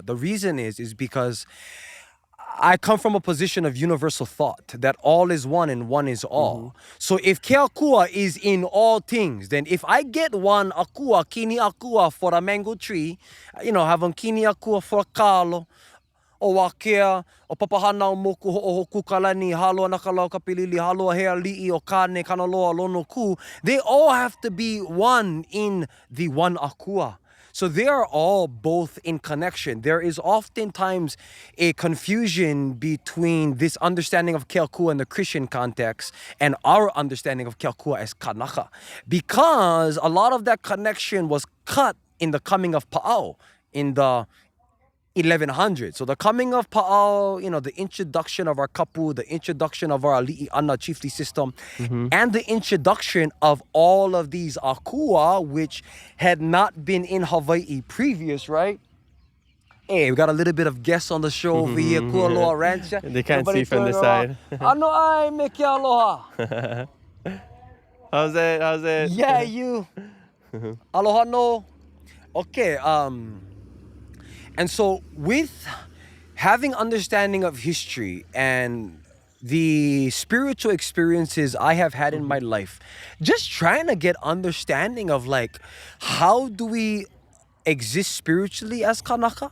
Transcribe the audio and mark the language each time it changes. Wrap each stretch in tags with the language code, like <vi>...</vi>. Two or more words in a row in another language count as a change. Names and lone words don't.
<en>The reason is because I come from a position of universal thought, that all is one and one is all. So if</en> <haw>ke akua</haw> <en>is in all things, then if I get one akua,</en> <haw>kini akua</haw> <en>for a mango tree, have a</en> <haw>kini akua</haw> <en>for a kalo,</en> <haw>o wakea, o papahana o moku o kukalani, haloa nakalau kapilili, haloa hea li'i o kane kanaloa lono ku,</haw> <en>they all have to be one in the one akua. So they are all both in connection. There is oftentimes a confusion between this understanding of</en> <haw>ke akua</haw> <en>in the Christian context and our understanding of</en> <haw>ke akua</haw> <en>as kanaka, because a lot of that connection was cut in the coming of Pa'ao in the 1100. So the coming of Pa'ao, the introduction of our kapu, the introduction of our</en> <haw>ali'i ana</haw> <en>chiefly system, and the introduction of all of these akua, which had not been in Hawaii previous, right? Hey, we got a little bit of guests on the show over here, Kualoa Ranch. They can't see from the side.</en> <haw>Ano ai me ke aloha.</haw> <en>How's it? Yeah, you.</en> <haw>Aloha no.</haw> <en>Okay, and so with having understanding of history and the spiritual experiences I have had in my life, just trying to get understanding of like, how do we exist spiritually as Kanaka?</en>